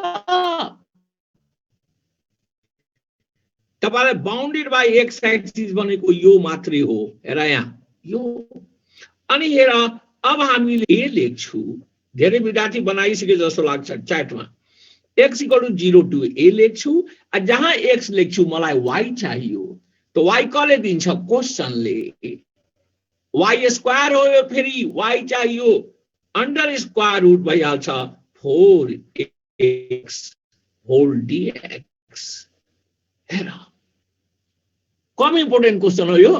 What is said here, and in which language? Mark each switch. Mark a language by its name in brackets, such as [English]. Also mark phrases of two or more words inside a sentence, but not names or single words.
[Nepali] तपाईलाई [English] bounded by x axis [Nepali] भनेको यो मात्रै हो। हेर यहाँ यो, अनि हेर अब हामीले ए लेख्छु, धेरै विद्यार्थी बनाइसके जस्तो लाग्छ च्याटमा। [English] x equal to 0 to a [Nepali] लेख्छु, जहाँ x लेख्छु मलाई y चाहियो, तो y कले दिन्छ? क्वेशनले। y स्क्वायर हो, फेरि y चाहियो, [English] under square root [Nepali] भइहाल्छ [English] 4x whole dx. [Nepali] हेर कम [English] important question [Nepali] हो यो।